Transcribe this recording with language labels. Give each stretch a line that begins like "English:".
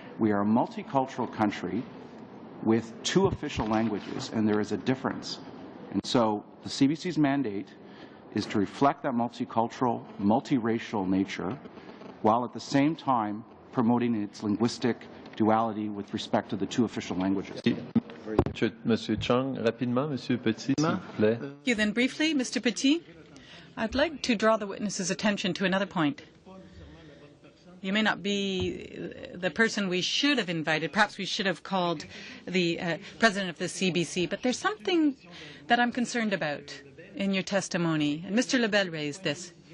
English: We are a multicultural country with two official languages, and there is a difference. And so the CBC's mandate is to reflect that multicultural, multiracial nature, while at the same time promoting its linguistic duality with respect to the two official languages.
French: Monsieur Chong, rapidement, Monsieur Petit, s'il vous plaît.
English: Thank you. Then briefly, Mr. Petit, I'd like to draw the witness's attention to another point. You may not be the person we should have invited. Perhaps we should have called the president of the CBC. But there's something that I'm concerned about in your testimony. And Mr. Lebel raised this.